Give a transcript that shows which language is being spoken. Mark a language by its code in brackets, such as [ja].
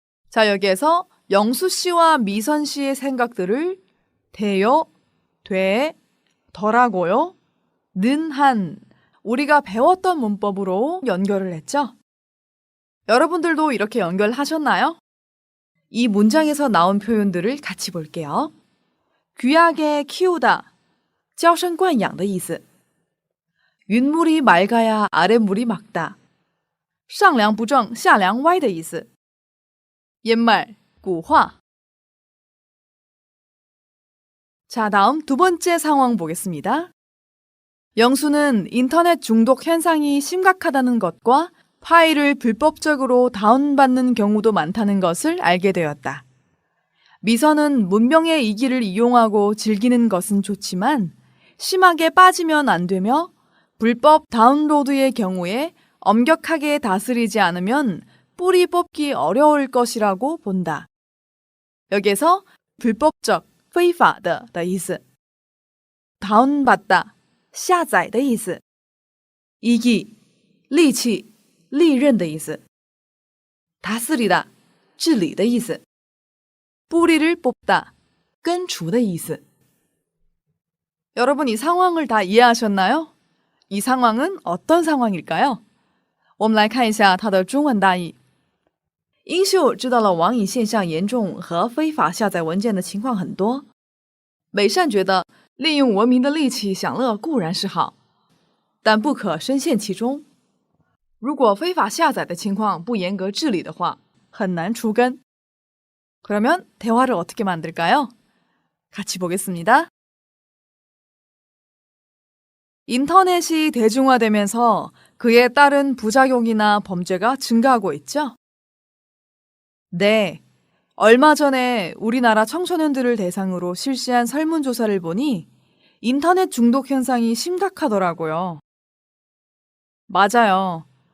[ko] 자, 여기에서 영수 씨와 미선 씨의 생각들을 돼요, 돼, 덜하고요, 는 한 우리가 배웠던 문법으로 연결을 했죠. 여러분들도 이렇게 연결하셨나요? 이 문장에서 나온 표현들을 같이 볼게요. 귀하게 키우다, [zh] 娇生惯养的意思. [ko] 윗물이 맑아야 아랫물이 맑다, [zh] 上梁不正下梁歪的意思. [ko] 옛말, 古话. 자, 다음 두 번째 상황 보겠습니다. 영수는 인터넷 중독 현상이 심각하다는 것과 파일을 불법적으로 다운받는 경우도 많다는 것을 알게 되었다. 미선은 문명의 이기를 이용하고 즐기는 것은 좋지만 심하게 빠지면 안 되며 불법 다운로드의 경우에 엄격하게 다스리지 않으면 뿌리 뽑기 어려울 것이라고 본다. 여기에서 불법적, [zh] 非法的的意思. [ko] 다운받다, [zh] 下载的意思. [ko] 이기, [zh] 利器, 利刃的意思. [ko] 다스리다, [zh] 治理的意思. [ko] 뿌리를 뽑다, [zh] 根除的意思. [ko] 여러분 이 상황을 다 이해하셨나요? 이 상황은 어떤 상황일까요? [zh] 我们来看一下它的中文大意。英秀知道了网瘾现象严重和非法下载文件的情况很多。美善觉得利用文明的利器享乐固然是好，但不可深陷其中。如果非法下载的情况不严格治理的话，很难除根。 [ko] 그러면 대화를 어떻게 만들까요? 같이 보겠습니다. 인터넷이 대중화되면서 그에 따른 부작용이나 범죄가 증가하고 있죠? 네. 얼마 전에 우리나라 청소년들을 대상으로 실시한 설문조사를 보니 인터넷 중독 현상이 심각하더라고요. 맞아요.